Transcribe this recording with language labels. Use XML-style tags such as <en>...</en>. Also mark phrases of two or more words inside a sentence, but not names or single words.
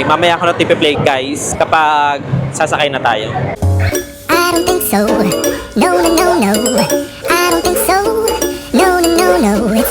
<tl>Mamaya ko na ipi-play guys kapag sasakay na tayo.</tl> <en>I don't think so. No, no, no, no. I don't think so. No, no, no, no.</en>